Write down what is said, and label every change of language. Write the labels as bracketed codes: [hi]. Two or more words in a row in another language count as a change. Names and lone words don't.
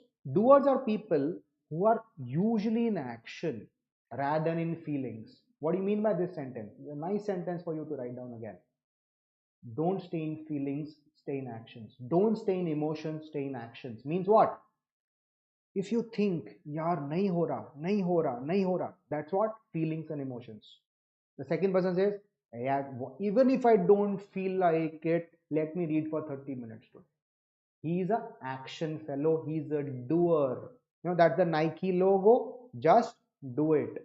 [en] Doers are people who are usually in action rather than in feelings. What do you mean by this sentence? A nice sentence for you to write down again. Don't stay in feelings, stay in actions. Don't stay in emotions, stay in actions. Means what? if you think [hi] यार नहीं हो रहा नहीं हो रहा नहीं हो रहा, [en] that's what feelings and emotions. The second person says, yeah, even if I don't feel like it, let me read for 30 minutes today. He's a action fellow, he's a doer. You know, that's the Nike logo. Just do it.